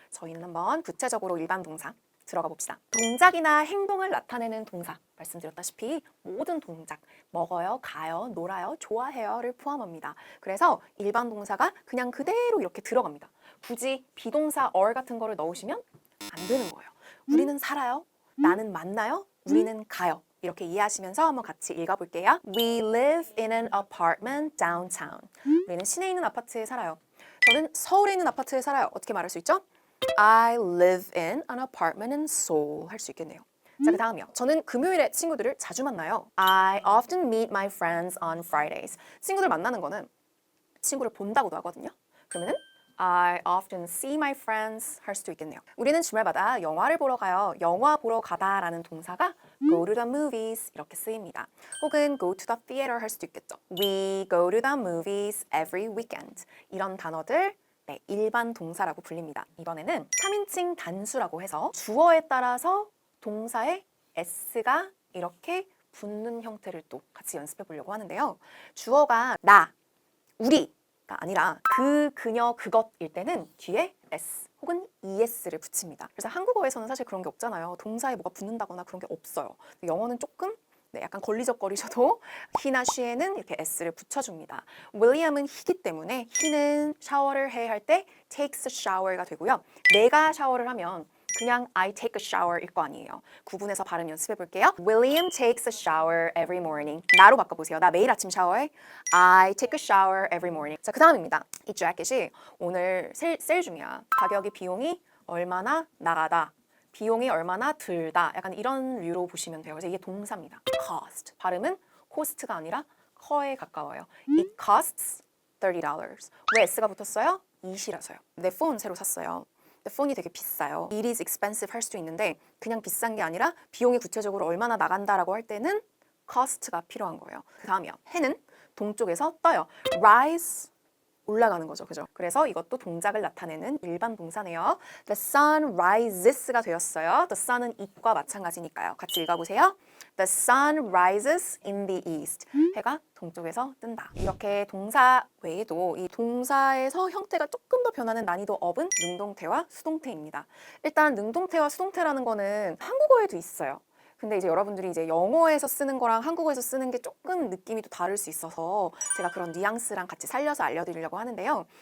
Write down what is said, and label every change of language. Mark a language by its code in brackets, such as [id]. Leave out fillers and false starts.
[ko] 저희는 한번 구체적으로 일반 동사 들어가 봅시다. 동작이나 행동을 나타내는 동사, 말씀드렸다시피 모든 동작, 먹어요, 가요, 놀아요, 좋아해요를 포함합니다. 그래서 일반 동사가 그냥 그대로 이렇게 들어갑니다. 굳이 비동사 or 같은 거를 넣으시면 안 되는 거예요. 우리는 살아요, 나는 만나요, 우리는 가요. 이렇게 이해하시면서 한번 같이 읽어볼게요. [en] We live in an apartment downtown. [ko] 우리는 시내에 있는 아파트에 살아요. 저는 서울에 있는 아파트에 살아요. 어떻게 말할 수 있죠? [en] I live in an apartment in Seoul [ko] 할 수 있겠네요. 자, 그 다음이요. 저는 금요일에 친구들을 자주 만나요. [en] I often meet my friends on Fridays. [ko] 친구들 만나는 거는 친구를 본다고도 하거든요. 그러면은 [en] I often see my friends [ko] 할 수도 있겠네요. 우리는 주말마다 영화를 보러 가요. 영화 보러 가다라는 동사가 [en] go to the movies [ko] 이렇게 쓰입니다. 혹은 [en] go to the theater [ko] 할 수도 있겠죠. [en] We go to the movies every weekend. [ko] 이런 단어들 네, 일반 동사라고 불립니다. 이번에는 3인칭 단수라고 해서 주어에 따라서 동사에 s가 이렇게 붙는 형태를 또 같이 연습해 보려고 하는데요. 주어가 나, 우리 아니라 그, 그녀, 그것일 때는 뒤에 s 혹은 es를 붙입니다. 그래서 한국어에서는 사실 그런 게 없잖아요. 동사에 뭐가 붙는다거나 그런 게 없어요. 영어는 조금 네, 약간 걸리적거리셔도 he나 she에는 이렇게 s를 붙여줍니다. 윌리엄은 he기 때문에 he는 샤워를 해야 할 때 [en] takes a shower [ko] 가 되고요. 내가 샤워를 하면 그냥 [en] I take a shower [ko] 일 거 아니에요. 구분해서 발음 연습해 볼게요. [en] William takes a shower every morning. [ko] 나로 바꿔보세요. 나 매일 아침 샤워해. [en] I take a shower every morning. [ko] 자, 그 다음입니다. 이 재킷이 오늘 세일 중이야. 가격이 비용이 얼마나 나가다. 비용이 얼마나 들다. 약간 이런 류로 보시면 돼요. 그래서 이게 동사입니다. [en] cost. [ko] 발음은 cost가 아니라 커에 가까워요. [en] It costs $30. [ko] 왜 s가 붙었어요? it이라서요. 내 폰 새로 샀어요. 근데 폰이 되게 비싸요. [en] It is expensive [ko] 할 수도 있는데 그냥 비싼 게 아니라 비용이 구체적으로 얼마나 나간다라고 할 때는 cost가 필요한 거예요. 그 다음이요. 해는 동쪽에서 떠요. rise 올라가는 거죠. 그죠? 그래서 이것도 동작을 나타내는 일반 동사네요. [en] The sun rises가 [ko] 되었어요. [en] The sun [ko] 은 it과 마찬가지니까요. 같이 읽어보세요. [en] The sun rises in the east. [ko] 해가 동쪽에서 뜬다. 이렇게 동사 외에도 이 동사에서 형태가 조금 더 변하는 난이도 업은 능동태와 수동태입니다. 일단 능동태와 수동태라는 거는 한국어에도 있어요. 근데 이제 여러분들이 이제 영어에서 쓰는 거랑 한국어에서 쓰는 게 조금 느낌이 또 다를 수 있어서 제가 그런 뉘앙스랑 같이 살려서 알려드리려고 하는데요.